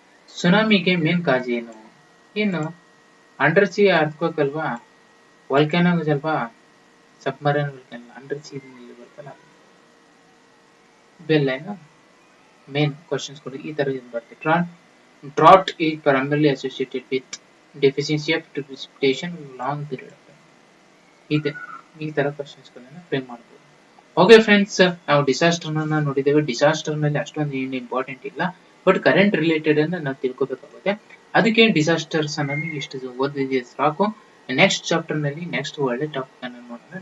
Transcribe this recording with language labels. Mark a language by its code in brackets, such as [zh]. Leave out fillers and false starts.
[kn] ಸುನಾಮಿಗೆ main cause ಏನು under C earthquake ಅಲ್ವಾ, ವಲ್ಕ್ಯಾನೋ ಅಲ್ವಾ, ಸಬ್ಮರೈನ್ ವಲ್ಕ್ಯಾನೋ, ಅಂಡರ್ ಸಿ ಬರ್ತಲ್ಲ, ಇವೆಲ್ಲ ಮೇನ್ ಕ್ವಶನ್ಸ್ ಕೊಡಿ. ಈ ತರ ಬರುತ್ತೆ. [en] Drought is primarily associated with deficiency of precipitation long period of time. [kn] ಈ ತರ ಕ್ವಶನ್ಸ್ ಗಳನ್ನ ಫ್ರೇಮ್ ಮಾಡಬಹುದು. ಓಕೆ ಫ್ರೆಂಡ್ಸ್, ನಾವು ಡಿಸಾಸ್ಟರ್ ನ ನೋಡಿದ್ದೇವೆ. ಡಿಸಾಸ್ಟರ್ ನಲ್ಲಿ ಅಷ್ಟೊಂದು ಏನು ಇಂಪಾರ್ಟೆಂಟ್ ಇಲ್ಲ, ಬಟ್ ಕರೆಂಟ್ ರಿಲೇಟೆಡ್ ಅನ್ನ ನಾವು ತಿಳ್ಕೋಬೇಕಾಗುತ್ತೆ. ಅದಕ್ಕೆ ಡಿಸಾಸ್ಟರ್ಸ್ ಅನ್ನೋದು ಇಷ್ಟು ಓದಿದ್ರೆ ಸಾಕು. ನೆಕ್ಸ್ಟ್ ಚಾಪ್ಟರ್ ನಲ್ಲಿ ನೆಕ್ಸ್ಟ್ ಒಳ್ಳೆ ಟಾಪಿಕ್ ಅನ್ನು ನೋಡೋಣ.